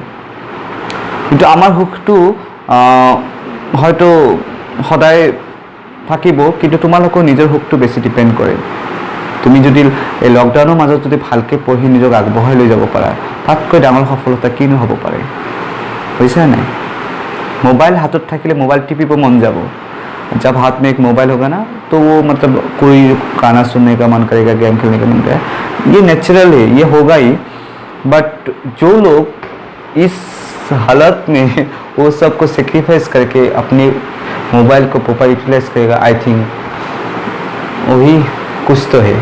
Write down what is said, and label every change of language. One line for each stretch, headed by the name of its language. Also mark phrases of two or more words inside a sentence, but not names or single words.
Assamese: কিন্তু আমাৰ সুখটো হয়তো সদায় থাকিব, কিন্তু তোমালোকৰ নিজৰ সুখটো বেছি ডিপেণ্ড কৰে। তুমি যদি এই লকডাউনৰ মাজত যদি ভালকৈ পঢ়ি নিজক আগবঢ়াই লৈ যাব পাৰা, তাতকৈ ডাঙৰ সফলতা কিনো হ'ব পাৰে, বুজিছা নাই? মোবাইল হাতত থাকিলে মোবাইল টিপিব মন যাব।
Hindi: जब हाथ में एक मोबाइल होगा ना तो वो मतलब कोई गाना सुनने का मन करेगा, गेम खेलने का मन करेगा, ये नेचुरल है, ये होगा ही। बट जो लोग इस हालत में वो सब को सेक्रीफाइस करके अपने मोबाइल को
English: proper utilize
Hindi: करेगा,
English: I think
Hindi: वही कुछ तो है।